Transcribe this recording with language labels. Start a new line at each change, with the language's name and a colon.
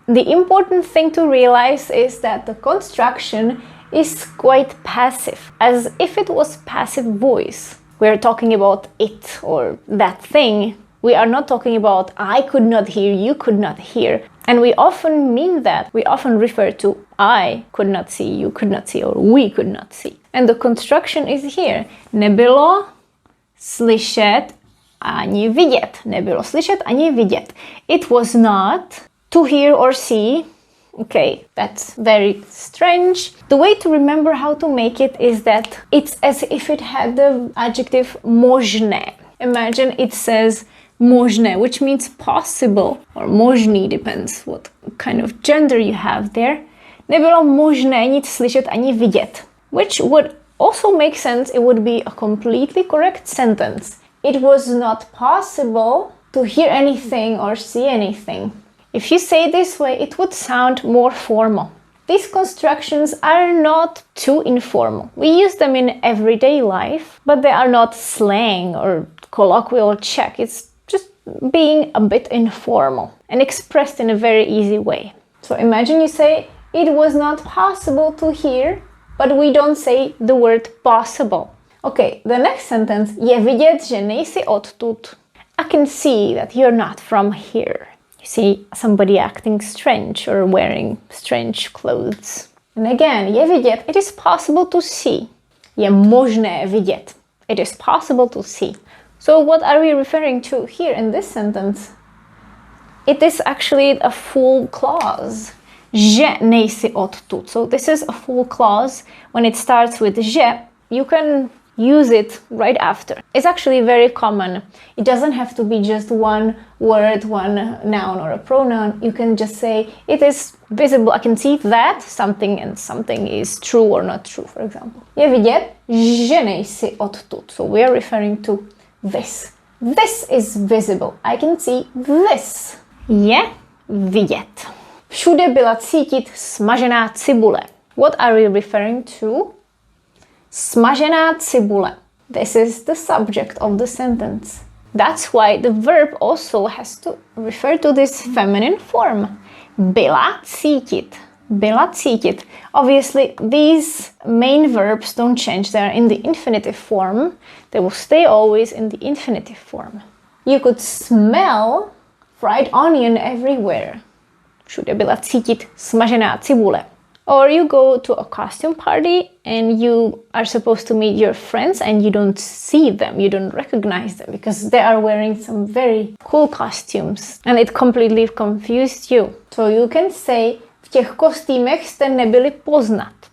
English: The important thing to realize is that the construction is quite passive, as if it was passive voice. We are talking about it or that thing. We are not talking about I could not hear, you could not hear. And we often mean that. We often refer to I could not see, you could not see, or we could not see. And the construction is here.
Czech: Nebylo slyšet ani vidět. Nebylo slyšet ani vidět.
English: It was not to hear or see. Okay, that's very strange. The way to remember how to make it is that it's as if it had the adjective možné. Imagine it says možné, which means possible, or možný, depends what kind of gender you have there.
Czech: Nebylo možné nic slyšet ani vidět,
English: which would also make sense. It would be a completely correct sentence. It was not possible to hear anything or see anything. If you say it this way, it would sound more formal. These constructions are not too informal. We use them in everyday life, but they are not slang or colloquial Czech. It's just being a bit informal and expressed in a very easy way. So imagine you say, it was not possible to hear, but we don't say the word possible. Okay, the next sentence,
Czech: je vidět, že nejsi odtud.
English: I can see that you're not from here. You see somebody acting strange or wearing strange clothes. And again,
Czech: je vidět,
English: it is possible to see.
Czech: Je možné vidět.
English: It is possible to see. So what are we referring to here in this sentence? It is actually a full clause.
Czech: Že nejsi odtud.
English: So this is a full clause. When it starts with že, you can use it right after. It's actually very common. It doesn't have to be just one word, one noun or a pronoun. You can just say, it is visible. I can see that something and something is true or not true, for example.
Czech: Je vidět, že nejsi odtud.
English: So we are referring to this. This is visible. I can see this.
Czech: Je vidět.
English: Všude byla cítit smažená cibule. What are we referring to?
Czech: Smažená cibule.
English: This is the subject of the sentence. That's why the verb also has to refer to this feminine form.
Czech: Byla cítit. Byla cítit.
English: Obviously, these main verbs don't change. They're in the infinitive form. They will stay always in the infinitive form. You could smell fried onion everywhere. Všude byla cítit smažená cibule. Or you go to a costume party and you are supposed to meet your friends and you don't see them, you don't recognize them because they are wearing some very cool costumes and it completely confused you. So you can say,
Czech: v těch kostýmech jste nebyli poznat.